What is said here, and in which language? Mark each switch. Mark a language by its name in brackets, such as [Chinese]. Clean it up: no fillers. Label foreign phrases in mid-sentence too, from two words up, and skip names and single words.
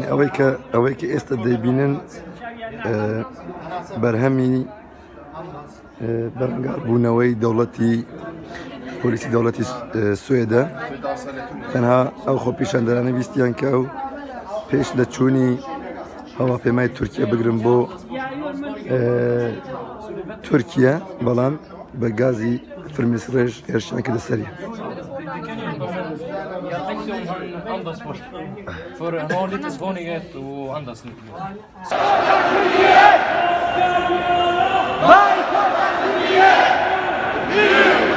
[Central Kurdish] ئەوەی کە ئێستا دەیبینن بەرهەمی بەرەنگاربوونەوەی دەوڵەتی پۆلیسی دەوڵەتی سوێدە تەنها ئەو خۆپیشاندەرانە ویستیان کە ئەو پێش لە چوونی هەواپێمای تورکیا بگرن بۆ تورکیا بەڵام بە گازی فرمێسک هێرشیان کردە سەریە. [Swedish] Anders för han har lite svårighet att andas nu. Turkiye!